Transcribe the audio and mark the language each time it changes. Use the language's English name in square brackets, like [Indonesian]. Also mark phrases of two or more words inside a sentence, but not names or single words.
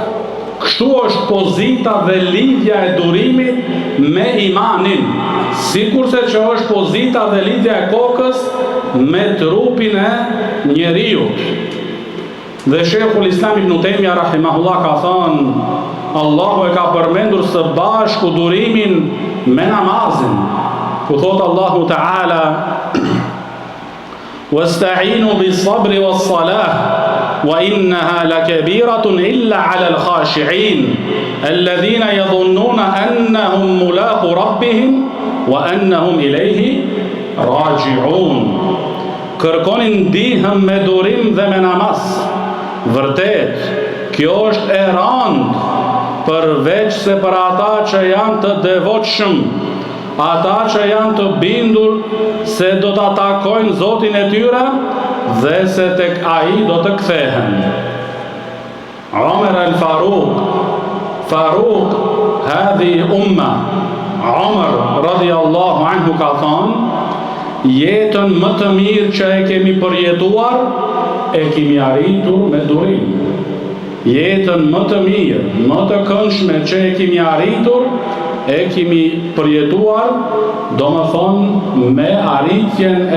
[Albanian] Kështu është pozita dhe lidhja e durimit me imanin, sikurse që është pozita dhe lidhja e kokës me trupin e njeriut. Dhe Sheikhul Islam Ibn Taymija rahimahullah ka thënë, Allahu e ka përmendur së bashku durimin me namazin, ku thot Allahu Ta'ala: [Arabic] "واستعينوا بالصبر والصلاة وإنها لكبيرة إلا على الخاشعين الذين يظنون أنهم ملاقو ربهم وأنهم إليه راجعون." [Albanian] Kërkoni ndihmë me durim dhe me namaz. Vërtet, kjo është e rëndë, përveç se për ata që janë të devotshëm, ata që janë të bindur se do të takojnë Zotin e tyre dhe se tek ai do të kthehen. Umar al-Faruq, [Arabic] هذه الأمة, [Albanian] Umar [Arabic] رضي الله عنه [Albanian] ka thënë, jetën më të mirë që e kemi përjetuar, e kemi arritur me durim. Jetën më të mirë, më të këndshme që e kemi arritur, e kemi përjetuar, do më thonë, me arritjen e